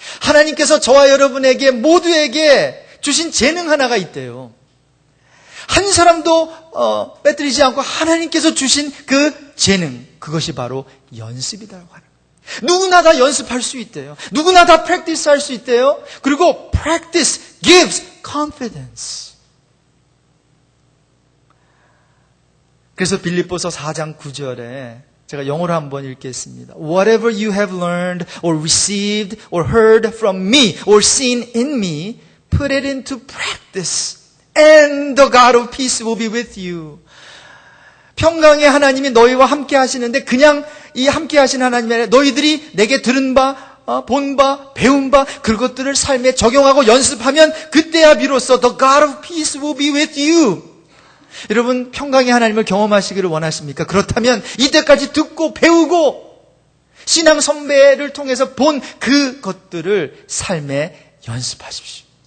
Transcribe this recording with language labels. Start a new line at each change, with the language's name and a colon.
Korean: 하나님께서 저와 여러분에게 모두에게 주신 재능 하나가 있대요. 한 사람도 빼뜨리지 않고 하나님께서 주신 그 재능, 그것이 바로 연습이라고 하는 거예요. 누구나 다 연습할 수 있대요. 누구나 다 practice 할 수 있대요. 그리고
English: practice gives confidence.
Korean: 그래서 빌립보서 4장 9절에 제가 영어로 한번 읽겠습니다.
English: Whatever you have learned or received or heard from me or seen in me, put it into practice and the God of peace will be with you.
Korean: 평강의 하나님이 너희와 함께 하시는데 그냥 이 함께 하신 하나님이 아니라 너희들이 내게 들은 바, 본 바, 배운 바 그것들을 삶에 적용하고 연습하면 그때야 비로소
English: the God of peace will be with you.
Korean: 여러분, 평강의 하나님을 경험하시기를 원하십니까? 그렇다면 이때까지 듣고 배우고 신앙 선배를 통해서 본 그것들을 삶에 연습하십시오.